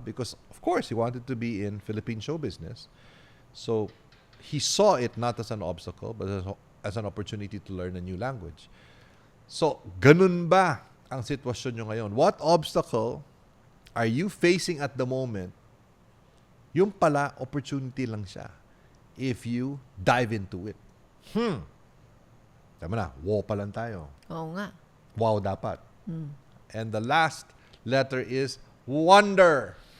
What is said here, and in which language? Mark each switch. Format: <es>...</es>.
<en>Because, of course, he wanted to be in Philippine show business. So, he saw it not as an obstacle, but as an opportunity to learn a new language.</en> <tl>So, ganun ba ang sitwasyon nyo ngayon?</tl> <en>What obstacle are you facing at the moment?</en> <tl>Yung pala, opportunity lang siya if you dive into it. Tama na, wow pa lang tayo. Oo nga. Wow dapat.</tl> <en>And the last letter is wonder.</en>